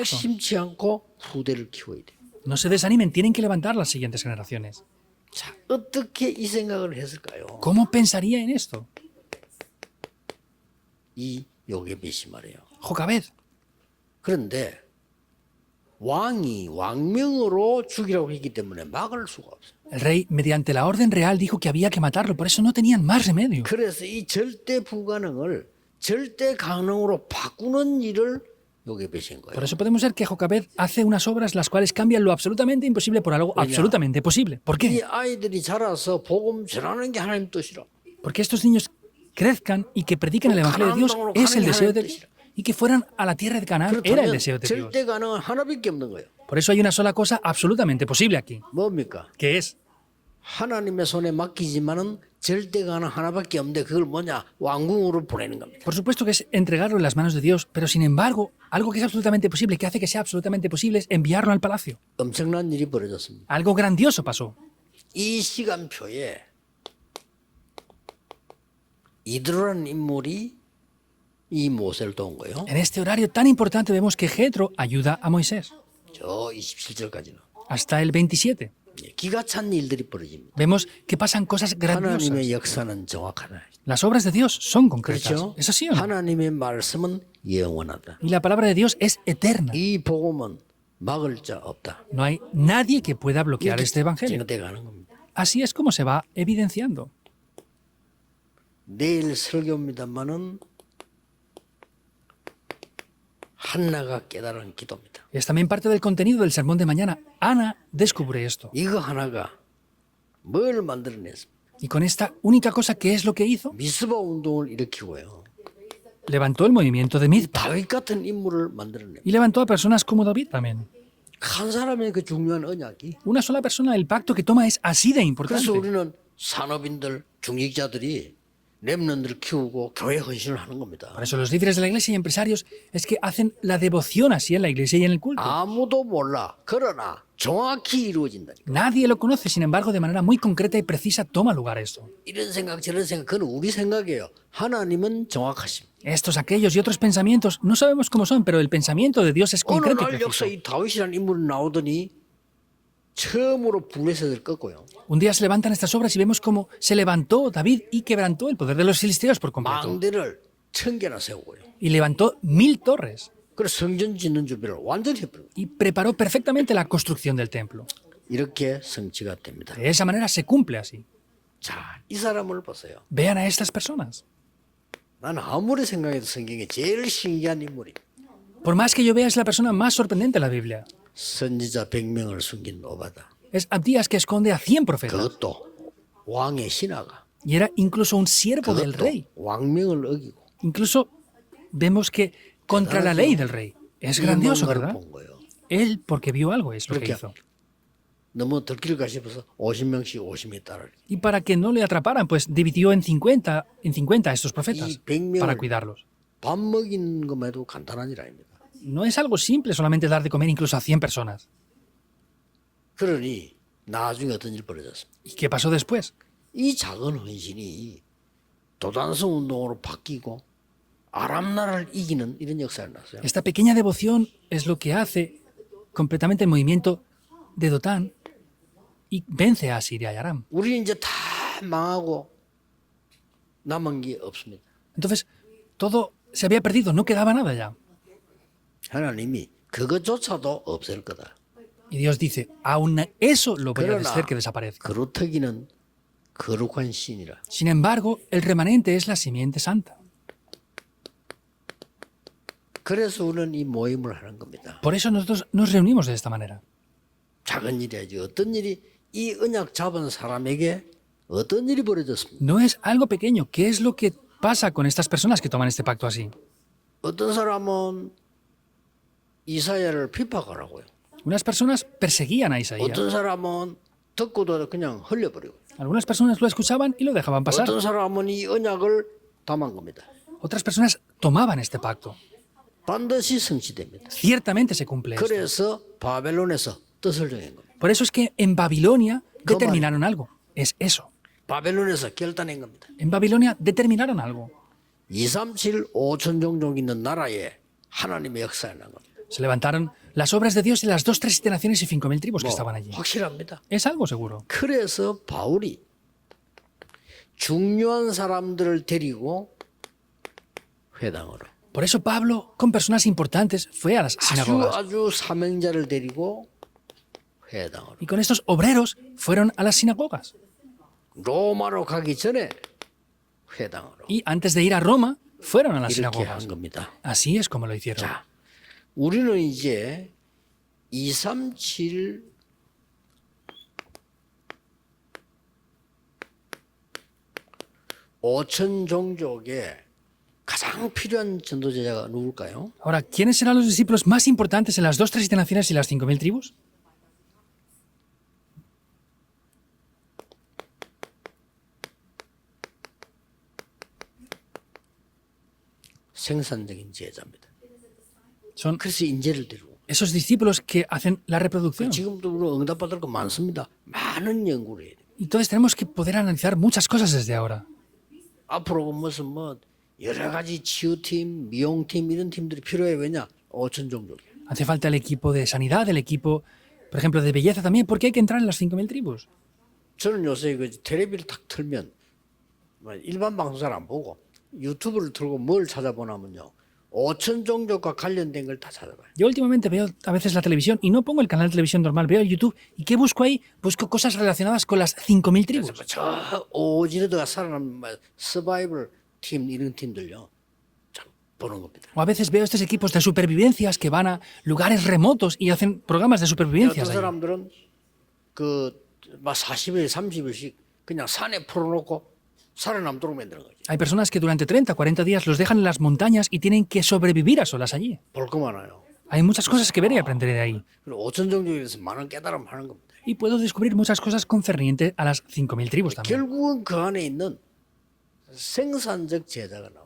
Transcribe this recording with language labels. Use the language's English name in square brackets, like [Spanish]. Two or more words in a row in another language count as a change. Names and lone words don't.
[Korean] 낙심치 않고 후대를 키워야 돼요. [Spanish] No se desanimen, tienen que levantar las siguientes generaciones. [Korean] 자, 어떻게 이 생각을 했을까요? [Spanish] ¿Cómo pensaría en esto? [Korean] 이 요게벳이 말이에요. Jocabed. 그런데 왕이 왕명으로 죽이라고 했기 때문에 막을 수가 없어요. [Spanish] El rey, mediante la orden real, dijo que había que matarlo, por eso no tenían más remedio. [Korean] 그래서 이 절대 불가능을 절대 가능으로 바꾸는 일을 요게벳인 거예요. [Spanish] Por eso podemos ver que Jocabed hace unas obras las cuales cambian lo absolutamente imposible por algo absolutamente posible. ¿Por [Korean] 이 [Spanish] qué? [Korean] 아이들이 자라서 복음 전하는 게 하나님 뜻이라. [Spanish] Porque estos niños crezcan y que prediquen el Evangelio de Dios es el deseo de Dios. Y que fueran a la tierra de Canaán era el [Korean] 그렇다면 [Spanish] deseo de Dios. [Korean] 절대 가능은 하나밖에 없는 거예요. [Spanish] Por eso hay una sola cosa absolutamente posible aquí, [Korean] 뭡니까? [Spanish] que es [Korean] 하나님의 손에 맡기지만은 절대 가능 하나밖에 없는데 그걸 뭐냐? 왕궁으로 보내는 겁니다. [Spanish] por supuesto que es entregarlo en las manos de Dios, pero sin embargo, algo que es absolutamente posible, que hace que sea absolutamente posible, es enviarlo al palacio. [Korean] 엄청난 일이 벌어졌습니다. [Spanish] Algo grandioso pasó. [Korean] 이 시간표에 이드로라는 인물이 이 모세를 도운 거예요. [Spanish] En este horario tan importante vemos que Jetro ayuda a Moisés. [Korean] 저 27절까지는 [Spanish] Hasta el 27. [Korean] 기가 찬 일들이 벌어집니다. [Spanish] Vemos que pasan cosas grandiosas. [Korean] 하나님의 역사는 정확하다. [Spanish] Las obras de Dios son concretas. [Korean] 그렇죠? [Spanish] ¿Es así o no? [Korean] 하나님의 말씀은 영원하다. [Spanish] Y la palabra de Dios es eterna. [Korean] 이 복음은 막을 자 없다. [Spanish] No hay nadie que pueda bloquear este evangelio. [Korean] 돼 가는 겁니다. [Spanish] Así es como se va evidenciando. [Korean] 내일 설교입니다만은 한나가 깨달은 기도입니다. [Spanish] Es también parte del contenido del sermón de mañana. Ana descubre esto. [Korean] 이거 하나가 뭘 만들어냈습니까? [Spanish] Y con esta única cosa, ¿qué es lo que hizo? [Korean] 미스바 운동을 일으키고요. [Spanish] Levantó el movimiento de Mizpa. [Korean] 다윗 같은 인물을 만들어냅니다. [Spanish] Y levantó a personas como David también. [Korean] 한 사람의 그 중요한 언약이. [Spanish] Una sola persona, el pacto que toma es así de [Korean] 그래서 [Spanish] importante. [Korean] 우리는 산업인들, 중직자들이 렘넌트를 키우고 교회 헌신을 하는 겁니다. [Spanish] Por eso los líderes de la iglesia y empresarios es que hacen la devoción así en la iglesia y en el culto. [Korean] 아무도 몰라. 그러나 정확히 이루어진다니까. [Spanish] Nadie lo conoce, sin embargo, de manera muy concreta y precisa toma lugar esto. [Korean] 이런 생각 저런 생각 그건 우리 생각이에요. 하나님은 정확하십니다. [Spanish] Estos, aquellos y otros pensamientos, no sabemos cómo son, pero el pensamiento de Dios es [Korean] 어느 [Spanish] concreto y [Korean] 날 [Spanish] preciso. [Korean] 역사 이 다윗이라는 인물이 나오더니 처음으로 블레셋을 꺾고요. [Spanish] Un día se levantan estas obras y vemos cómo se levantó David y quebrantó el poder de los filisteos por completo. [Korean] 망대를 1000개나 세우고요. [Spanish] Y levantó 1000 torres [Korean] 그래서 성전 짓는 준비를 완전히 해버려요. [Spanish] y preparó perfectamente la construcción del templo. [Korean] 이렇게 성취가 됩니다. [Spanish] De esa manera se cumple así. [Korean] 자, 이 사람을 보세요. [Spanish] Vean a estas personas. [Korean] 나는 아무리 생각해도 성경에 제일 신기한 인물이 [Spanish] Por más que yo vea, es la persona más sorprendente de la Biblia. [Korean] 선지자 100명을 숨긴 오바다. [Spanish] Es Abdías que esconde a 100 profetas. [Korean] 그것도 왕의 신하가 [Spanish] Y era incluso un siervo del [Korean] 그것도 [Spanish] rey. [Korean] 왕명을 어기고 [Spanish] Incluso vemos que contra la ley del rey. Es grandioso, [Korean] 이런 [Spanish] ¿verdad? [Korean] 걸 본 거예요. [Spanish] Él, porque vio algo, es lo que [Korean] 그렇게 [Spanish] hizo. [Korean] 너무 들킬까 싶어서 50명씩 50명 따르기. [Spanish] Y para que no le atraparan, pues dividió en 50 a estos profetas [Korean] 이 100명을 [Spanish] para cuidarlos. [Korean] 밥 먹이는 것만해도 간단한 일 아닙니다. [Spanish] No es algo simple solamente dar de comer incluso a 100 personas. [Korean] 그러니 나중에 어떤 일이 벌어졌습니다. [Spanish] ¿Y qué pasó después? [Korean] 이 작은 헌신이 도단성 운동으로 바뀌고 아람 나라를 이기는 이런 역사를 났어요. [Spanish] Esta pequeña devoción es lo que hace completamente el movimiento de Dotán y vence a Siria y Aram. [Korean] 우리는 이제 다 망하고 남은 게 없습니다. [Spanish] Entonces, todo se había perdido, no quedaba nada ya. [Korean] 하나님이 그것조차도 없앨 거다. [Spanish] Y Dios dice, aún eso lo voy a [Korean] 그러나 [Spanish] hacer que desaparezca. [Korean] 그루터기는 거룩한 신이라. [Spanish] Sin embargo, el remanente es la simiente santa. [Korean] 그래서 우리는 이 모임을 하는 겁니다. [Spanish] Por eso nosotros nos reunimos de esta manera. [Korean] 작은 일이야지. 어떤 일이 이 언약 잡은 사람에게 어떤 일이 벌어졌습니까? [Spanish] No es algo pequeño. ¿Qué es lo que pasa con estas personas que toman este pacto así? [Korean] 어떤 사람은 이사야를 핍박하라고요. [Spanish] Unas personas perseguían a Isaías. [Korean] 어떤 사람은 듣고도 그냥 흘려버리고. [Spanish] Algunas personas lo escuchaban y lo dejaban pasar. [Korean] 어떤 사람은 이 언약을 담은 겁니다. [Spanish] Otras personas tomaban este pacto. [Korean] 반드시 성취됩니다. [Spanish] Ciertamente se cumple esto. [Korean] 그래서 바벨론에서 뜻을 정한 겁니다. [Spanish] Por eso es que en Babilonia determinaron algo. Es eso. [Korean] 바벨론에서 결단한 겁니다. [Spanish] En Babilonia determinaron algo. [Korean] 237 5천 종족 있는 나라에 하나님의 역사가 난 겁니다. [Spanish] Se levantaron las obras de Dios de las 2, 3, 7 naciones y 5.000 tribus que estaban allí. [Korean] 확실합니다. [Spanish] Es algo seguro. [Korean] 그래서 바울이 중요한 사람들을 데리고 회당으로 [Spanish] Por eso Pablo, con personas importantes, fue a las sinagogas. [Korean] 아주 사명자를 데리고 회당으로 [Spanish] Y con estos obreros fueron a las sinagogas. [Korean] 로마로 가기 전에 회당으로 [Spanish] Y antes de ir a Roma, fueron a las [Korean] 이렇게 [Spanish] sinagogas. [Korean] 한 겁니다. [Spanish] Así es como lo hicieron. [Korean] 자, 우리는 이제 237 5천 종족에 가장 필요한 전도제자가 누굴까요? [Spanish] Ahora, ¿quiénes serán los discípulos más importantes en las 2, 3, 7 naciones y las 5.000 tribus? [Korean] 생산적인 제자입니다. [Spanish] Son [Korean] 그래서 인재를 데리고 [Spanish] esos discípulos que hacen la reproducción. [Korean] 지금도 우리 응답받을 거 많습니다. 많은 연구를 해야 돼요. [Spanish] Y entonces tenemos que poder analizar muchas cosas desde ahora. [Korean] 앞으로 무슨 뭐 여러 가지 치유팀, 미용팀 이런 팀들이 필요해. 왜냐? 5천 종족. [Spanish] Hace falta el equipo de sanidad, el equipo, por ejemplo, de belleza también, porque hay que entrar en las 5.000 tribus. [Korean] 저는 요새 그 텔레비를 탁 틀면 뭐 일반 방송 잘 안 보고 유튜브를 틀고 뭘 찾아보냐면요. 5천 종족과 관련된 걸 다 찾아봐요. [Spanish] Yo últimamente veo a veces la televisión y no pongo el canal de televisión normal, veo el YouTube. ¿Y qué busco ahí? Busco cosas relacionadas con las 5.000 tribus. [Korean] 저 오지르드가 살아남은 서바이벌 팀 이런 팀들요. 참 보는 겁니다. [Spanish] O a veces veo estos equipos de supervivencias que van a lugares remotos y hacen programas de [Korean] 어떤 [Spanish] supervivencias. Allí. [Korean] 사람들은 그막 40일, 30일씩 그냥 산에 풀어놓고 살아남도록 만드는 거죠. [Spanish] Hay personas que durante 30, 40 días los dejan en las montañas y tienen que sobrevivir a solas allí. [Korean] 볼 거 많아요. [Spanish] Hay muchas cosas que ver y aprender de ahí. [Korean] 그리고 5천 종족에 대해서 많은 깨달음 하는 겁니다. [Spanish] Y puedo descubrir muchas cosas concernientes a las 5.000 tribus también. [Korean] 결국은 그 안에 있는 생산적 제자가 나와요.